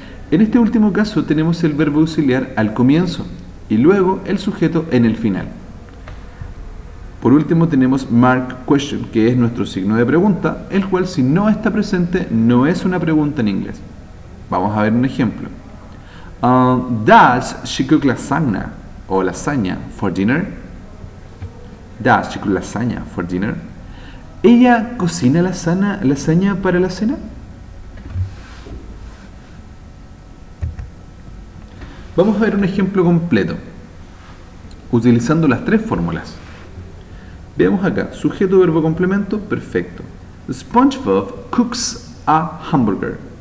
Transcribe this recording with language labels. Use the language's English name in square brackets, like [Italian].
[Spanish] En este último caso tenemos el verbo auxiliar al comienzo y luego el sujeto en el final. Por último tenemos mark question, que es nuestro signo de pregunta, el cual si no está presente no es una pregunta en inglés. Vamos a ver un ejemplo. [English] Does she cook lasagna [Spanish] o lasaña [English] for dinner? Does she cook lasagna for dinner? [Spanish] ¿Ella cocina lasaña para la cena? Vamos a ver un ejemplo completo, utilizando las tres fórmulas. Veamos acá, sujeto, verbo, complemento, perfecto. [English] SpongeBob cooks a hamburger.